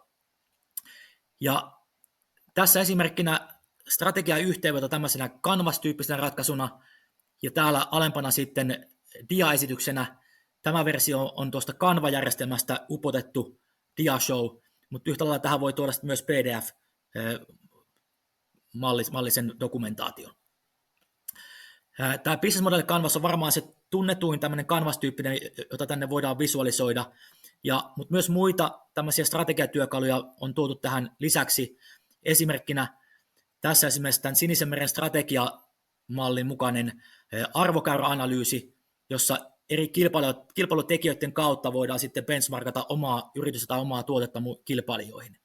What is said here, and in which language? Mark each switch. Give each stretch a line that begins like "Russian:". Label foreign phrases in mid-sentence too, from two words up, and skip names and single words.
Finnish: Ja tässä esimerkkinä strategian yhteenveto tämmöisenä Canvas-tyyppisenä ratkaisuna, ja täällä alempana sitten dia-esityksenä. Tämä versio on tuosta Canva-järjestelmästä upotettu dia-show, mutta yhtä lailla tähän voi tuoda myös PDF-mallisen dokumentaation. Tämä
English: business model
Finnish: Canvas on varmaan se tunnetuin tämmöinen Canvas-tyyppinen, jota tänne voidaan visualisoida, mutta myös muita tämmöisiä strategiatyökaluja on tuotu tähän lisäksi. Esimerkkinä tässä esimerkiksi tämän Sinisen meren strategiamallin mukainen arvokäyräanalyysi, jossa eri kilpailutekijöiden kautta voidaan sitten benchmarkata omaa yritystä tai omaa tuotetta kilpailijoihin.